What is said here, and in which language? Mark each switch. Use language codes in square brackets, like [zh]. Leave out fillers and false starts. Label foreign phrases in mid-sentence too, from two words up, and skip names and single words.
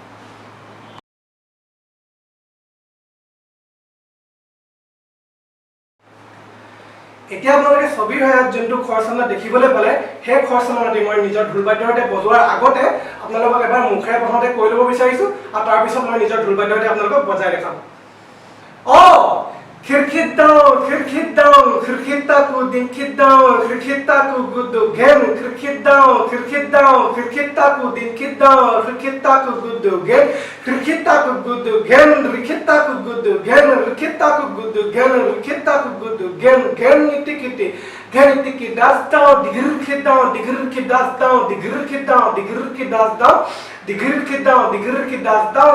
[as] এতিয়া আপোনালোকে ছবিৰ সহায়ত যোনটো খৰ চালনা দেখিবলৈ পালে সেই খৰ চালনাটি মই নিজৰ ঢোল বাদ্যৰ সৈতে বজোৱাৰ আগতে আপোনালোকক এবাৰ মুখেৰে প্ৰথমতে কৈ ল'ব বিচাৰিছোঁ আৰু তাৰপিছত মই নিজৰ ঢোল বাদ্যৰ সৈতে আপোনালোকক বজাই দেখাম खिड़की खिड़कीता को खिड़कीता को गुद्दू घेन खिड़कीता को खिड़कीता को गुद्दू घेन खिड़कीता को गुद्दू घेन रिखीता को गुद्दू घेन रिखीता को गुद्दू घेन रिखीता को गुद्दू घेन घेन टिकिटी घेन टिकी दास दाओ दिगिर की दास दाओ दिगिर की दास दाओ दिगिर की दास